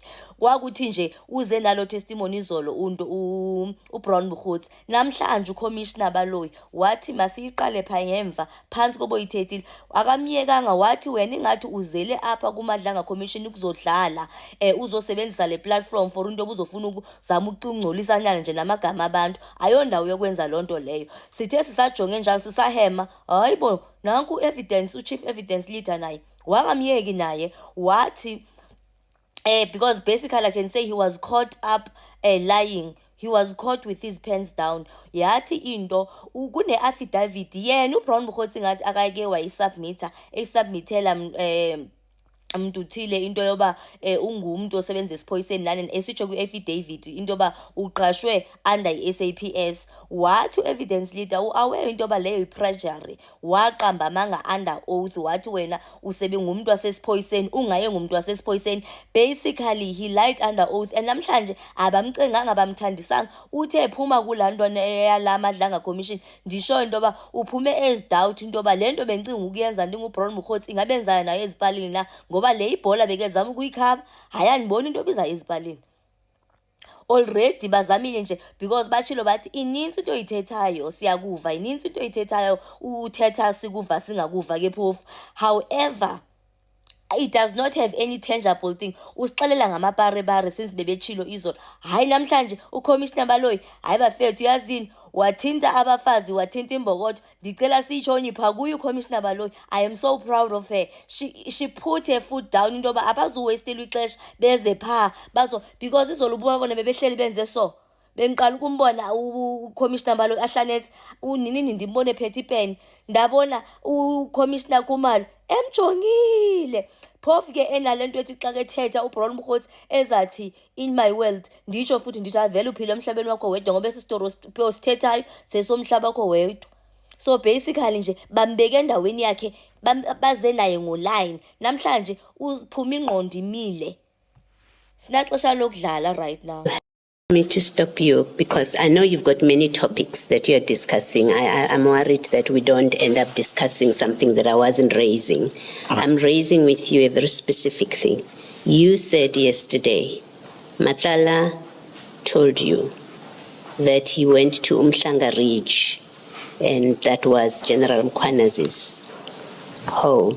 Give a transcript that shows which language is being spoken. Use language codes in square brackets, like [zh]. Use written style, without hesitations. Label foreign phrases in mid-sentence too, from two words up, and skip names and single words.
[xh] Kwakuthi nje uze nalo testimony izolo uBrown Bukhothi namhlanje uCommissioner Baloyi wathi masiyiqale pha ngemva phansi kobo yithethile akamyekanga wathi wena ingathi uzele apha kuMadlanga Commission ukuzodlala uzosebenzisa le [en] platform for [xh] into obuzofuna ukuzama ukucungcolisanyana nje namagama abantu ayondawo yokwenza lonto leyo. Sithe sisajonge njalo sisahema hayibo nanku evidence uchief [en] evidence leader [xh] naye wakamyeki naye wathi [en] because basically I can say he was caught up lying. He was caught with his pants down. [xh] Yathi into kune affidavit yena uBrown Bukhothi ngathi akayeke wayisubmita esubmitela umuntu uthile into yoba ungumuntu osebenza esiphoyiseni nani esitsho ku-affidavit into yoba uqashwe under i-SAPS. Wathi u- [en] evidence leader [xh] aware into yoba leyo i-perjury waqamba amanga [en] under oath [xh] wathi wena ngumuntu wasesiphoyiseni ungaye ngumuntu wasesiphoyiseni. [en] Basically he lied under oath and [xh] namhlanje abamcenganga abamthandisanga uthe ephuma kulaa nto yala Madlanga Commission ndisho into yoba uphume [en] as doubt [xh] into yoba le nto bencinga ukuyenza ndinguBrown Bukhothi ingabenzayo nayo ezipalini na ngoba le ibhola bekezama ukuyikhaba hayi andiboni into obiza ezipalini. Already bazamile nje because bachilo bathi ininzi into oyithethayo siyakuva ininzi into oyithethayo uthetha sikuva singakuva ke phofu. [en] However it does not have any tangible thing. [xh] Usixelela ngamaparebare since bebechilo izolo. Hayi namhlanje uCommissioner Baloyi hayi bafethu yazini wathinta abafazi wathinta imbokodo. Ndicela siyitshoni pha kuyo uCommissioner Baloyi. [en] I am so proud of her. She put her foot down [xh] into yoba abazuwastela ixesha beze pha because izolo ububa bona bebehleli benze so bengiqala ukumbona uCommissioner Baloyi ahlanethi unini ndimbone phethe ipen ndabona uCommissioner Khumalo emjongile. Phofu ke enalento ethi xa kethetha uBrown Bukhothi ezathi [en] in my world [xh] nditsho futhi ndithi avele uphile emhlabeni wakho wedwa ngoba esistory sithethayo sesomhlaba wakho wedwa. So basically nje bambeke endaweni yakhe baze naye ngoline namhlanje uphuma ingqondo imile. Sinaxesha lokudlala [en] right now. Me to stop you because I know you've got many topics that you're discussing. I'm worried that we don't end up discussing something that I wasn't raising. I'm raising with you a very specific thing. You said yesterday, Matlala told you that he went to Umhlanga Ridge and that was General Mkhwanazi's home.